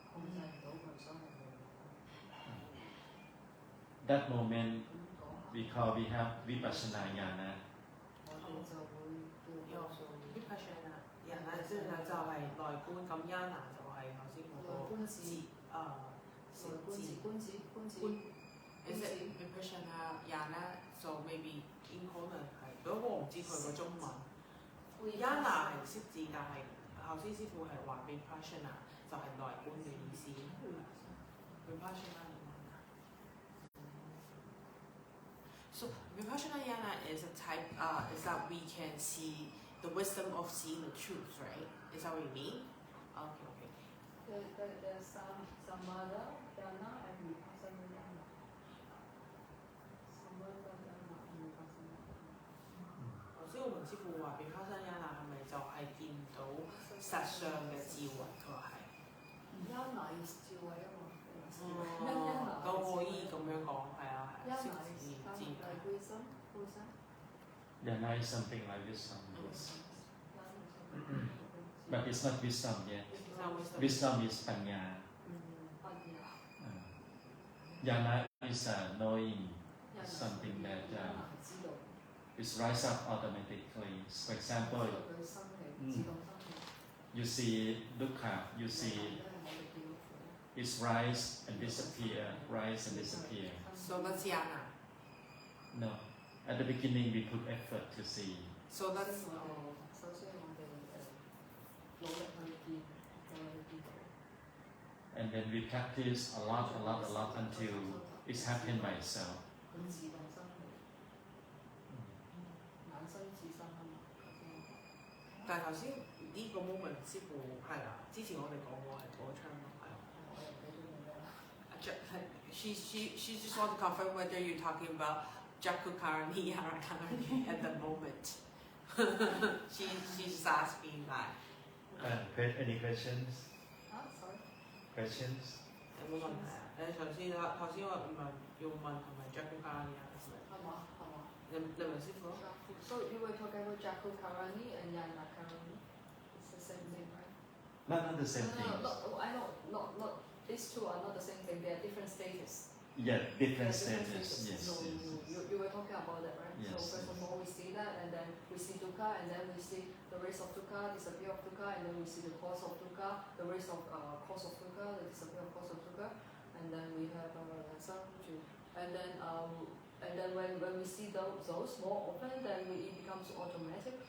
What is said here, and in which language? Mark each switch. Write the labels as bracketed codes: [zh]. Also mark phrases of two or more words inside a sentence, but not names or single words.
[en] That moment we have [pi] vipassana jnana. [en] Is it [pi] vipassana jnana? [en] So maybe in Holland [yue] 係，不過我唔知佢個中文。jnana 係識字，但係頭先師傅係話 vipassana 就係內觀嘅意思。 [en] vipassana So [pi] vipassana jnana [en] is a type is that we can see the wisdom of seeing the truth, right? Is that what you mean? Okay. There's [pi] samadha jnana [en] and [pi] vipassana jnana. Samadha jnana [en] and [pi] vipassana jnana. [yue] 頭先我問師傅話 [pi] vipassana jnana [yue] 係咪就係見到實相嘅智慧？佢話係。 [en] jnana is [yue] 智慧啊嘛。都可以咁樣講，係啊係。 [en] Jnana is something like wisdom. But it's not wisdom yet. Wisdom is panya. Jnana is knowing something that is rise up automatically. For example, you see dukkha, you see it's rise and disappear, rise and disappear. So that's jnana. No. At the beginning we put effort to see. So that's [yue] 首先我哋努力去見，努力去見到。 [en] And then we practice a lot until it's happening by itself. [yue] 佢自動生起，眼生自生啊嘛。但係頭先呢個 moment 師傅係啦，之前我哋講過係嗰個 term 係啊。 [en] She just want to confirm whether you're talking about Jakukarani or Karani at the moment. she just asking that. Any questions? Sorry. Questions? [yue] 有冇問題啊？頭先我唔係要問係咪 Jakukarani 啊？係嘛？你問師傅咯。 [en] So you were talking about Jakukarani and Yanakarani. It's the same thing, right? Not the same thing. No, I know, not. These two are not the same thing. They are different stages. Yeah, different stages. Yes. So you were talking about that, right? Yes. So first of all, we see that, and then we see dukkha, and then we see the race of dukkha, disappear of dukkha, and then we see the cause of dukkha, the race of cause of dukkha, the disappear of cause of dukkha, and then we have and then when we see those more often, then it becomes automatic.